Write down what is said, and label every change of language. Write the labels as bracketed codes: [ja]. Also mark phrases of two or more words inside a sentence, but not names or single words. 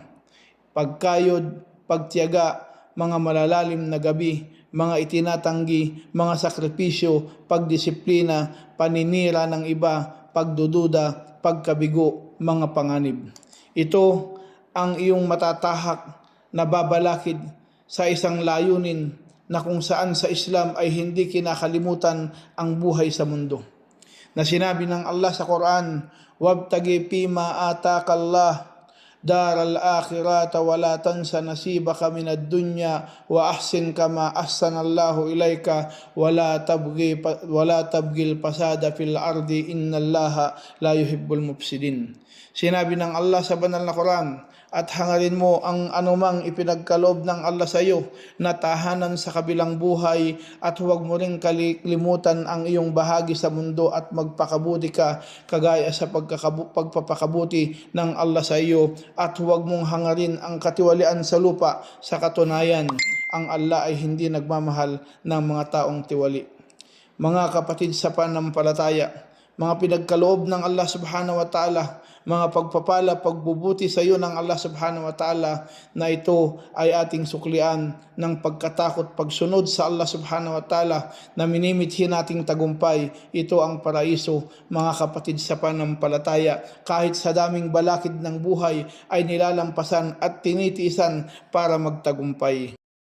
[tl] Pagkayod, pagtiyaga, mga malalalim na gabi, mga itinatanggi, mga sakripisyo, pagdisiplina, paninira ng iba, pagdududa, pagkabigo, mga panganib. Ito ang iyong matatahak na babalakid sa isang layunin na kung saan sa Islam ay hindi kinakalimutan ang buhay sa mundo. Na sinabi ng Allah sa Quran, [ar] "وابتغ فيما آتاك الله الدار الآخرة ولا تنس نصيبك من الدنيا وأحسن كما أحسن الله إليك ولا تبغ الفساد في الأرض إن الله لا يحب المفسدين." [tl] Sinabi ng Allah sa banal na Quran, at hangarin mo ang anumang ipinagkaloob ng Allah sa iyo na tahanan sa kabilang buhay at huwag mo ring kalimutan ang iyong bahagi sa mundo at magpakabuti ka kagaya sa pagpapakabuti ng Allah sa iyo at huwag mong hangarin ang katiwalian sa lupa. Sa katunayan, ang Allah ay hindi nagmamahal ng mga taong tiwali. Mga kapatid sa panampalataya, mga pinagkaloob ng Allah [ar] سبحانه وتعالى, [tl] mga pagpapala, pagbubuti sa iyo ng Allah [ar] سبحانه وتعالى [tl] na ito ay ating suklian ng pagkatakot, pagsunod sa Allah [ar] سبحانه وتعالى [tl] na minimithi nating tagumpay. Ito ang paraiso, mga kapatid sa panampalataya. Kahit sa daming balakid ng buhay ay nilalampasan at tinitiisan para magtagumpay.